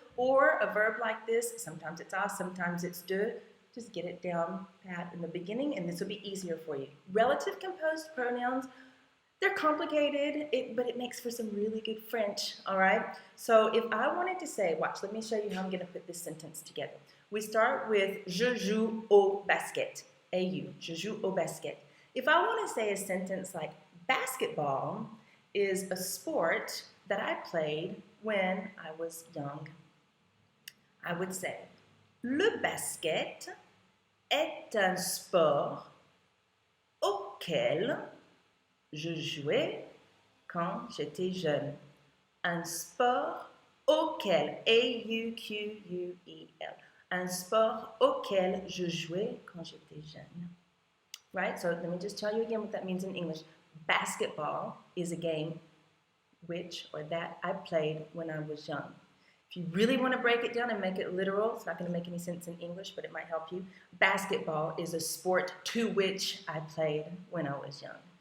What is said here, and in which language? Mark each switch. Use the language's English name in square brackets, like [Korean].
[English] Or a verb like this, sometimes it's a, sometimes it's de. Just get it down pat in the beginning, and this will be easier for you. Relative composed pronouns, they're complicated, but it makes for some really good French, all right? So if I wanted to say, watch, let me show you how I'm going to put this sentence together. We start with [French] je joue au basket, A-U, je joue au basket. [English] If I want to say a sentence like basketball is a sport that I played when I was young, I would say [French] le basket est un sport auquel je jouais quand j'étais jeune. Un sport auquel, A-U-Q-U-E-L. Un sport auquel je jouais quand j'étais jeune. [English] Right? So let me just tell you again what that means in English. Basketball is a game which or that I played when I was young. If you really want to break it down and make it literal, it's not going to make any sense in English, but it might help you. Basketball is a sport to which I played when I was young.